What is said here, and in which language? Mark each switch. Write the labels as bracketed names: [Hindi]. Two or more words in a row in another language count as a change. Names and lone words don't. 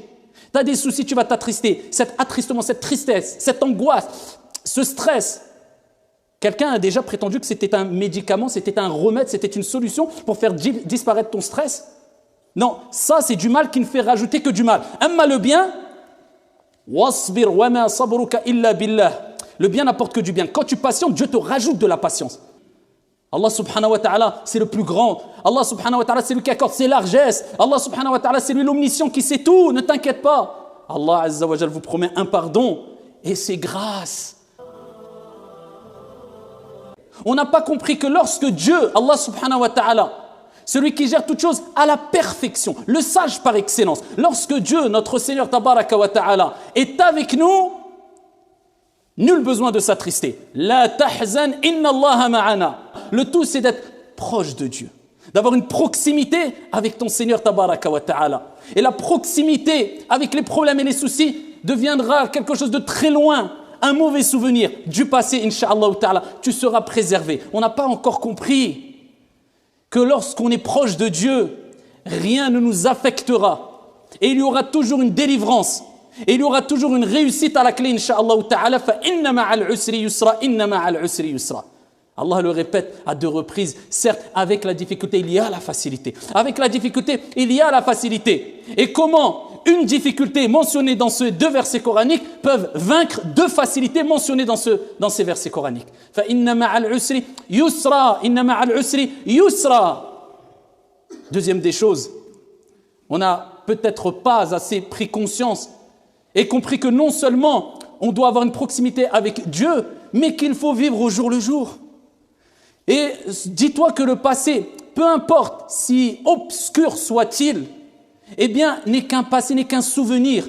[French] Tu as des soucis, tu vas t'attrister. Cet attristement, cette tristesse, cette angoisse, ce stress. Quelqu'un a déjà prétendu que c'était un médicament, c'était un remède, c'était une solution pour faire disparaître ton stress. Non, ça c'est du mal qui ne fait rajouter que du mal. Amma le bien, [Arabic] واصبر وما صبرك إلا بالله. [French] Le bien n'apporte que du bien. Quand tu patientes, Dieu te rajoute de la patience. Allah [Arabic] سبحانه وتعالى, [French] c'est le plus grand. Allah [Arabic] سبحانه وتعالى, [French] c'est lui qui accorde ses largesses. Allah [Arabic] سبحانه وتعالى, [French] c'est lui l'omniscient qui sait tout. Ne t'inquiète pas. Allah [Arabic] عز وجل [French] vous promet un pardon et c'est grâce. On n'a pas compris que lorsque Dieu, Allah [Arabic] سبحانه وتعالى, [French] celui qui gère toutes choses à la perfection, le sage par excellence, lorsque Dieu, notre Seigneur [Arabic] تبارك وتعالى, [French] est avec nous, nul besoin de s'attrister. [Arabic] لا تحزن إن الله معنا. [French] Le tout, c'est d'être proche de Dieu, d'avoir une proximité avec ton Seigneur [Arabic] تبارك وتعالى. [French] Et la proximité avec les problèmes et les soucis deviendra quelque chose de très loin, un mauvais souvenir du passé, [Arabic] إن شاء الله تعالى. [French] Tu seras préservé. On n'a pas encore compris que lorsqu'on est proche de Dieu, rien ne nous affectera. Et il y aura toujours une délivrance. Et il y aura toujours une réussite à la clé, [Arabic] إن شاء الله تعالى. فإن مع العسر يسرا إن مع العسر يسرا. [French] Allah le répète à 2 reprises. Certes, avec la difficulté, il y a la facilité. Avec la difficulté, il y a la facilité. Et comment une difficulté mentionnée dans ces 2 versets coraniques peuvent vaincre 2 facilités mentionnées dans ces versets coraniques. [Arabic] فإن مع العسر يسرا إن مع العسر يسرا. [French] Deuxième des choses, on n'a peut-être pas assez pris conscience et compris que non seulement on doit avoir une proximité avec Dieu, mais qu'il faut vivre au jour le jour. Et dis-toi que le passé, peu importe si obscur soit-il, eh bien, n'est qu'un passé, n'est qu'un souvenir.